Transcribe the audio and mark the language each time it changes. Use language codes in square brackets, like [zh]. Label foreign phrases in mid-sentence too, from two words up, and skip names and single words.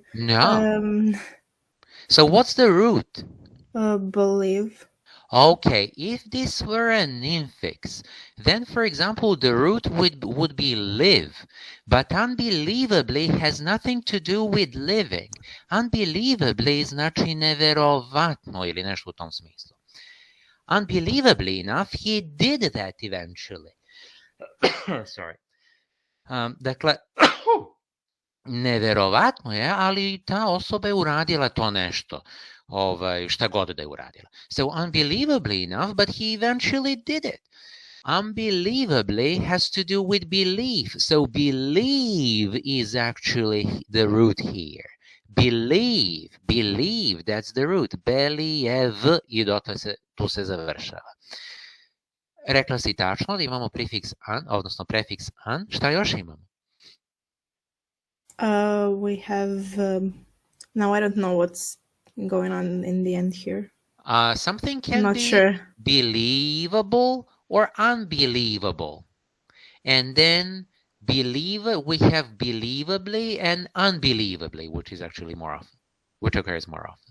[en] No. So what's the root? Believe. Okay, if this were an infix, then for example the root would be live, but unbelievably has nothing to do with living. [sr] Unbelievably znači neverovatno ili nešto u tom smislu. [en] Unbelievably enough, he did that eventually. Sorry. [sr] Dakle, neverovatno je, ali ta osoba je uradila to nešto. Šta god da je uradila. [en] So unbelievably enough, but he eventually did it. Unbelievably has to do with belief. So believe is actually the root here. Believe, that's the root. [sr] Believ i dotle tu se završava. Rekla si tačno da imamo prefiks an, odnosno prefiks an. Šta još imamo? [en] We have, now I don't know what's going on in the end here. Something can Not be sure. believable or unbelievable. And then we have believably and unbelievably, which is actually which occurs more often.